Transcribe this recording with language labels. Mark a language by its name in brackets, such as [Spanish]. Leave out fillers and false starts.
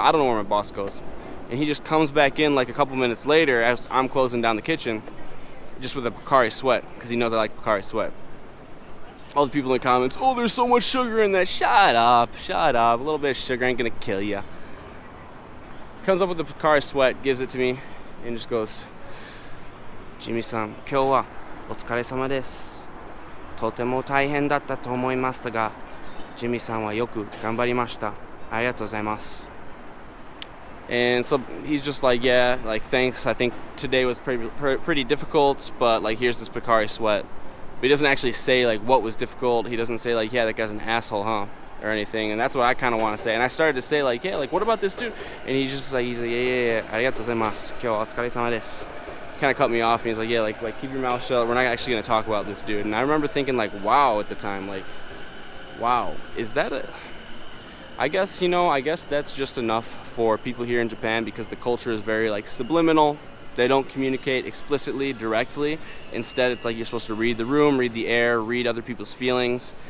[English] I don't know where my boss goes. And he just comes back in like a couple minutes later as I'm closing down the kitchen, just with a Pocari Sweat, because he knows I like Pocari Sweat. All the people in the comments, "Oh, there's so much sugar in that." Shut up. A little bit of sugar ain't gonna kill ya. Comes up with the Pocari Sweat, gives it to me, and just goes, "Jimmy-san, [Japanese] 今日はお疲れ様です。とても大変だったと思いますが、ジミさんはよく頑張りました。ありがとうございます." [English] And so he's just like, "Yeah, like, thanks. I think today was pretty difficult, but like, here's this Pocari Sweat." But he doesn't actually say like what was difficult. He doesn't say like, "Yeah, that guy's an asshole, huh?" or anything. And that's what I kind of want to say. And I started to say like, "Yeah, like, what about this dude?" And he's like, "Yeah. [Japanese] ありがとうございます。今日はお疲れ様です." [English] Kind of cut me off, and he's like, "Yeah, like keep your mouth shut. We're not actually going to talk about this dude." And I remember thinking like, wow, at the time, like, wow, is that a... I guess that's just enough for people here in Japan, because the culture is very like subliminal. They don't communicate explicitly, directly. Instead, it's like you're supposed to read the room, read the air, read other people's feelings.